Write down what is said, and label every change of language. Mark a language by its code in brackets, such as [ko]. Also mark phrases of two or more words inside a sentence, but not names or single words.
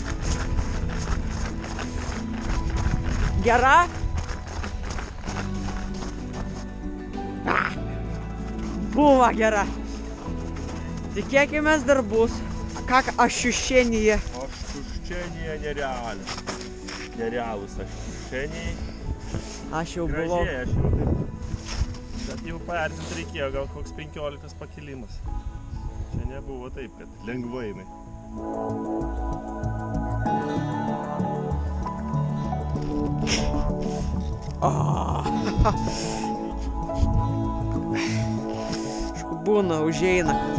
[lt] Gera? Buvo gera. Tikėkimės dar bus. [ru] Как ощущение? Ощущение нереалūs ощущения. [lt] Aš jau buvau. Gražiai, aš jau taip. Bet jau paerzint reikėjo, gal koks 15 pakilimas. Čia nebuvo taip, kad lengvai jinai. Būna, užeina.